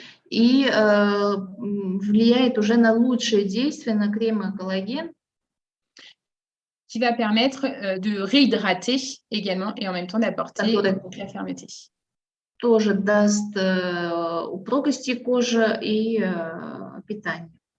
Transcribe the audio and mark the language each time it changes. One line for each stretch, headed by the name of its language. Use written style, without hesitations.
Russian: И влияет уже на лучшее действие на крем коллаген.
French: Qui va permettre de réhydrater également et en même temps d'apporter la fermeté.
Russian: Тоже даст упругости кожи и питание.